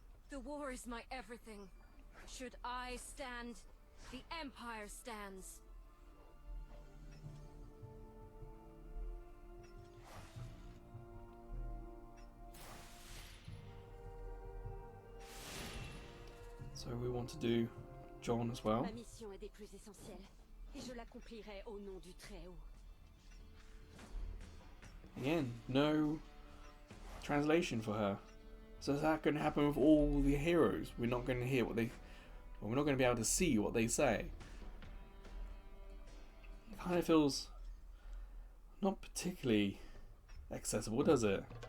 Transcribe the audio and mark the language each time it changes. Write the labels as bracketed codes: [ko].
[en] The war is my everything. Should I stand, the Empire stands. So we want to do John as well. [fr] Ma mission est des plus essentielles, et je l'accomplirai au nom du Très-Haut. [en] Again, no translation for her. So is that going to happen with all the heroes? We're not going to hear what they... Well, we're not going to be able to see what they say. It kind of feels not particularly accessible, does it?